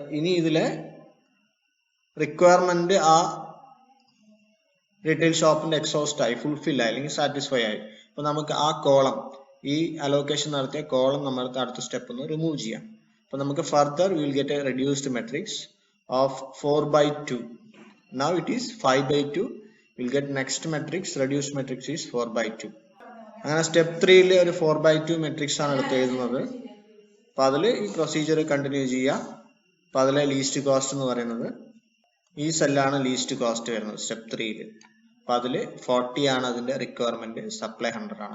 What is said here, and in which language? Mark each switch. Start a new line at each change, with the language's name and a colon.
Malayalam: ഇനി ഇതിലെ റിക്വയർമെന്റ് ആ റീറ്റെയിൽ ഷോപ്പിന്റെ എക്സോസ്റ്റ് ആയി, ഫുൾഫിൽ ആയി, അല്ലെങ്കിൽ സാറ്റിസ്ഫൈ ആയി. അപ്പോൾ നമുക്ക് ആ കോളം, ഈ അലോക്കേഷൻ നടത്തിയ കോളം നമ്മൾ അടുത്ത സ്റ്റെപ്പ് ഒന്ന് റിമൂവ് ചെയ്യാം. അപ്പോൾ നമുക്ക്
English: Further will get a reduced matrix of 4/2. Now it is 5/2. We'll get next matrix, reduced matrix is 4/2.
Malayalam: അങ്ങനെ സ്റ്റെപ്പ് 3-ൽ ഒരു 4/2 മെട്രിക്സ് ആണ് എടുത്ത് എഴുതുന്നത്. അപ്പോൾ അതിൽ ഈ പ്രൊസീജിയർ കണ്ടിന്യൂ ചെയ്യുക. അപ്പോൾ അതിലെ ലീസ്റ്റ് കോസ്റ്റ് എന്ന് പറയുന്നത് ഈ സെല്ലാണ് ലീസ്റ്റ് കോസ്റ്റ് വരുന്നത് സ്റ്റെപ്പ് 3-ൽ. അപ്പോൾ അതിൽ 40 ആണ് അതിൻ്റെ റിക്വയർമെന്റ്, സപ്ലൈ 100 ആണ്.